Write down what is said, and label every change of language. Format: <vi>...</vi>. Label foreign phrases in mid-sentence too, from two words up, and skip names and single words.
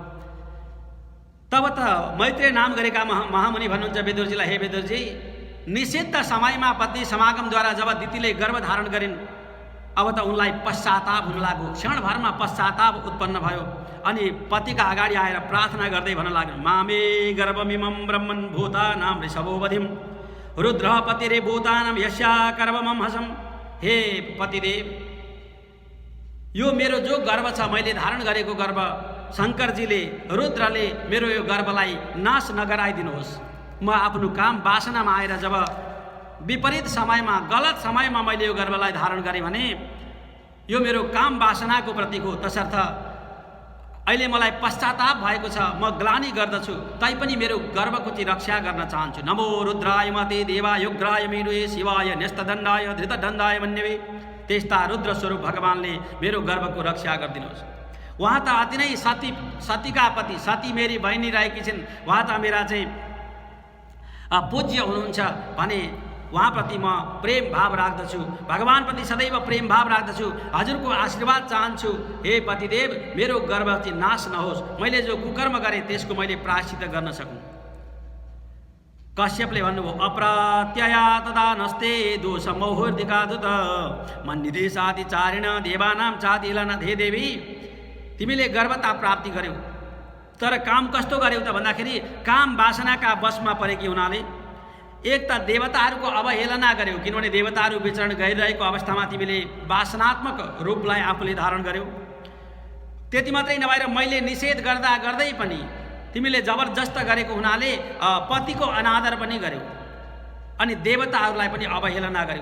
<ne>तब त मैत्रेय नाम गरेका महामुनि भन्नुहुन्छ विदुरजीलाई, हे विदुरजी, निषिद्ध समयमा पत्नी समागमद्वारा जब दितीले गर्भधारण गरिन्, अब त उनलाई पश्चाताप हुन लाग्यो। क्षणभरमा पश्चाताप उत्पन्न भयो अनि पतिका अगाडि आएर प्रार्थना गर्दै भन्न लाग्यो,</ne> <sa>मामे गर्भमिमं ब्रह्मन् भूतानां ऋषभो वधिं रुद्र पतिरे भूतानां यस्या गर्भमं हसं।</sa> <ne>हे पतिदेव, यो मेरो जो गर्भ छ, मैले धारण गरेको गर्भ, शङ्करजीले रुद्रले मेरो यो गर्भलाई नाश नगराइदिनुहोस्। म आफ्नो काम वासनामा आएर जब विपरीत समयमा, गलत समयमा मैले यो गर्भलाई धारण गरेँ भने यो मेरो काम वासनाको प्रतीक हो। तसर्थ अहिले मलाई पश्चाताप भएको छ, म ग्लानि गर्दछु, तैपनि मेरो गर्भको चाहिँ रक्षा गर्न चाहन्छु।</ne> <sa>नमो रुद्राय मते देवाय उग्राय मेरुये शिवाय न्यस्तदण्डाय धृतदण्डाय मन्यवे।</sa> <ne>त्यस्ता रुद्र स्वरूप भगवानले मेरो गर्भको रक्षा गरिदिनुहोस्। उहाँ त अति नै सतीका पति, सती मेरी बहिनी रहेकी छिन्, उहाँ त मेरा चाहिँ पूज्य हुनुहुन्छ भने उहाँप्रति म प्रेम भाव राख्दछु, भगवानप्रति सदैव प्रेम भाव राख्दछु। हजुरको आशीर्वाद चाहन्छु। हे पतिदेव, मेरो गर्भ चाहिँ नाश नहोस्, मैले जो कुकर्म गरेँ त्यसको मैले प्रायश्चित गर्न सकूँ। कश्यपले भन्नुभयो,</ne> <sa>अप्रत्यया तदा नस्ते दोष मौहुर्दिका दुत मन्निदेशादि चारिण देवानां चादिलन।</sa> <ne>हे देवी, तिमीले गर्भता प्राप्ति गर्यौ, तर काम कस्तो गर्यौ त भन्दाखेरि काम वासनाका वशमा परेकी हुनाले एक त देवताहरूको अवहेलना गर्यौ, किनभने देवताहरू विचरण गरिरहेको अवस्थामा तिमीले वासनात्मक रूपलाई आफूले धारण गर्यौ। त्यति मात्रै नभएर मैले निषेध गर्दा गर्दै पनि तिमीले जबरजस्त गरेको हुनाले पतिको अनादर पनि गर्यौ अनि देवताहरूलाई पनि अवहेलना गर्यौ।</ne>